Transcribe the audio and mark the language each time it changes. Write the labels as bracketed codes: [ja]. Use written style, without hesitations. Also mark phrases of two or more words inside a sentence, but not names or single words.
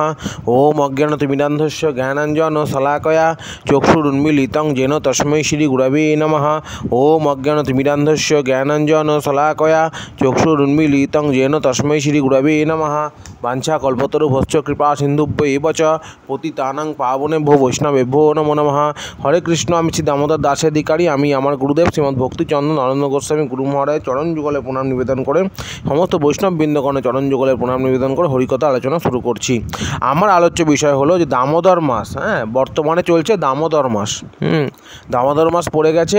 [sa] ওম অজ্ঞানতিমিরান্ধস্য জ্ঞানাঞ্জনশলাকয়া চক্ষুরুন্মীলিतं येन তস্मै শ্রীগুরবে নমঃ। ওম অজ্ঞানতিমিরান্ধস্য জ্ঞানাঞ্জনশলাকয়া চক্ষুরুন্মীলিतं येन তস্मै শ্রীগুরবে নমঃ। বাঞ্ছাকল্পতরুভ্যশ্চ কৃপা সিন্ধুভ্য এব চ পতিতানাং পাবনেভ্যো বৈষ্ণবেভ্যো নমো নমঃ। হরে কৃষ্ণ। [bn] আমি শ্রী দামোদর দাসাধিকারী। আমি আমার গুরুদেব শ্রীমদ্ ভক্তিচন্দ্র নরেন্দ্র গোস্বামী গুরু মহারাজ চরণ যুগলে প্রণাম নিবেদন করে সমস্ত বৈষ্ণব বৃন্দগণে চরণ যুগলে প্রণাম নিবেদন করে হরিকথা আলোচনা শুরু করছি। আমার আলোচ্য বিষয় হলো যে দামোদর মাস। বর্তমানে চলছে দামোদর মাস। দামোদর মাস পড়ে গেছে।